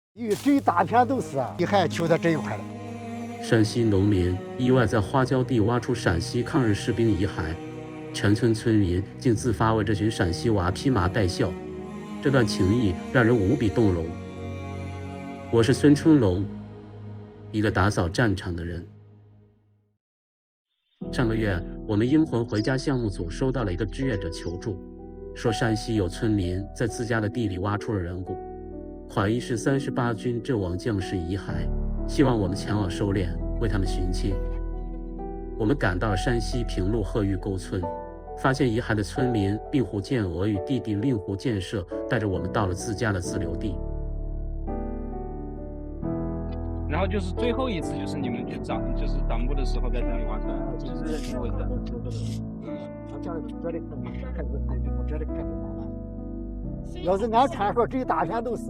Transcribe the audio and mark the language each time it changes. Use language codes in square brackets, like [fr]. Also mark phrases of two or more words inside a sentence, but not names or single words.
[zh] 這一大片都是遗骸就在这一块了。山西農民意外在花椒地挖出陝西抗日士兵遺骸，全村村民竟自發為這群陝西娃披麻戴孝，這段情誼讓人無比動容。我是孫春龍，一個打掃戰場的人。上個月，我們英魂回家項目組收到了一個志願者求助，說山西有村民在自家的地裡挖出了人骨，懷疑是38軍陣亡將士遺骸，希望我們前往收殮，為他們尋親。我們趕到了山西平陸賀峪溝村，發現遺骸的村民令狐建娥與弟弟令狐建設帶着我們到了自家的自留地。然后就是最后一次，就是你们去找，就是盗墓的时候在这里挖出来，就是这个位置。要是按传说，这一大片都是，